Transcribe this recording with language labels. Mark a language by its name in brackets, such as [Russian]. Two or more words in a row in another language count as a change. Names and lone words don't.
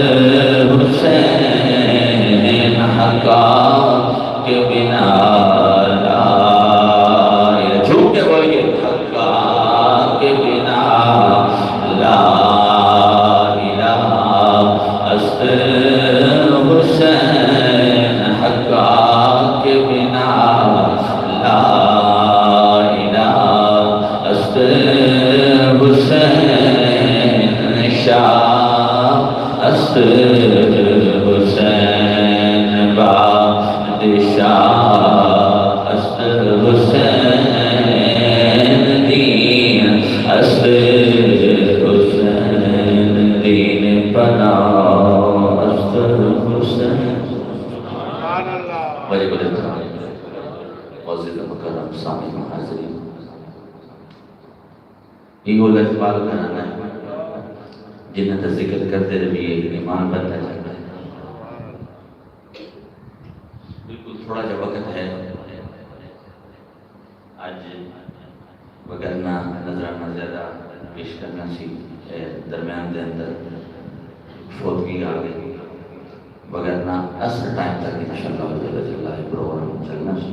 [Persian] حسین حقا کے بنا لا الہ [Urdu] جھوم کے بولیے [Persian] حقا کے بنا لا الہ است حسین حقا کے بنا لا الہ است حسین شاہ است حسین بادشاہ است حسین دین است حسین دین پناہ است حسین [Urdu] واجب الاحترام معزز مکرم سامعین حاضرین، یہ وہ لفظ کرانا ہے جنہیں کا ذکر کرتے رہیے ایمان بنتا جاتا ہے۔ [Punjabi] بالکل تھوڑا جا وقت ہے آج وگرنا نظرانہ زیادہ پیش کرنا سی درمیان دے اندر فوتگی آ گئی، وگرنا اثر ٹائم تک انشاءاللہ پروگرام چلنا سی۔